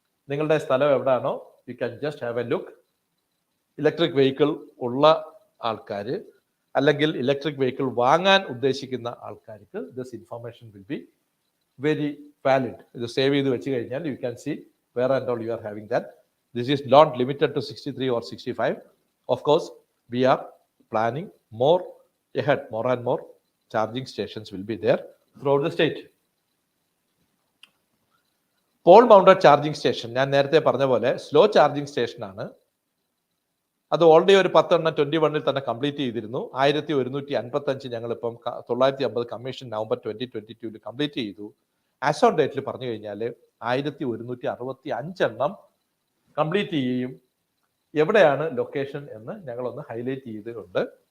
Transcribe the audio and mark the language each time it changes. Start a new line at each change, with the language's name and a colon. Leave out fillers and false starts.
Malayalam: നിങ്ങളുടെ സ്ഥലം എവിടെയാണോ
English: You can just have a look.
Malayalam: Electric vehicle ഉള്ള ആൾക്കാർ അല്ലെങ്കിൽ ഇലക്ട്രിക് വെഹിക്കിൾ വാങ്ങാൻ ഉദ്ദേശിക്കുന്ന ആൾക്കാർക്ക്
English: This information will be very valid.
Malayalam: ഇത് സേവ് ചെയ്ത് വെച്ച് കഴിഞ്ഞാൽ
English: You can see where and all you are having that. This is not limited to 63 or 65. Of course, we are planning more ahead. More and more charging stations will be there throughout the state.
Malayalam: Paul mounted charging station ഞാൻ നേരത്തെ പറഞ്ഞ പോലെ slow charging സ്റ്റേഷനാണ്. അത് already ഒരു 10 21 തന്നെ complete ചെയ്തിരുന്നു. 1155 ഞങ്ങളിപ്പം 950 കമ്മീഷൻ നവംബർ 2022 കംപ്ലീറ്റ് ചെയ്തു. ആസ് ഓൺ ഡേറ്റിൽ പറഞ്ഞു കഴിഞ്ഞാൽ 1165 കംപ്ലീറ്റ് ചെയ്യുകയും എവിടെയാണ് ലൊക്കേഷൻ എന്ന് ഞങ്ങളൊന്ന് ഹൈലൈറ്റ് ചെയ്തിട്ടുണ്ട്.